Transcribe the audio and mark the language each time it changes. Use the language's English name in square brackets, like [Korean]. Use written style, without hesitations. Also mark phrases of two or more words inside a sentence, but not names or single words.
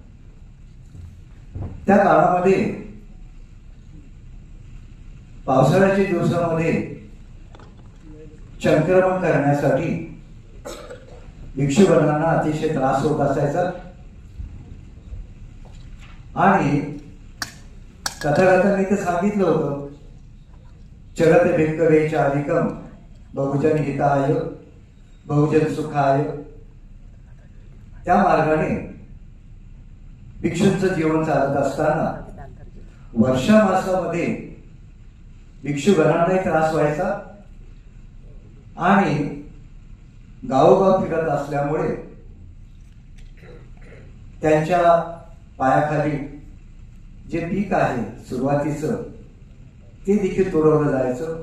[Marathi] त्या काळामध्ये पावसाळ्याच्या दिवसामध्ये संक्रमण करण्यासाठी भिक्षुगणांना अतिशय त्रास होत असायचा आणि तथागतांनी ते सांगितलं होतं, [Pali] चलत भिक्खवे चारिकम बहुजन हिताय बहुजन सुखाय. [Marathi] त्या मार्गाने भिक्षूंचं जीवन चालत असताना वर्षा मासामध्ये भिक्षुगणांनाही त्रास व्हायचा आणि गावोगाव फिरत असल्यामुळे त्यांच्या पायाखाली जे पीक आहे सुरुवातीचं ते देखील तोडवलं जायचं.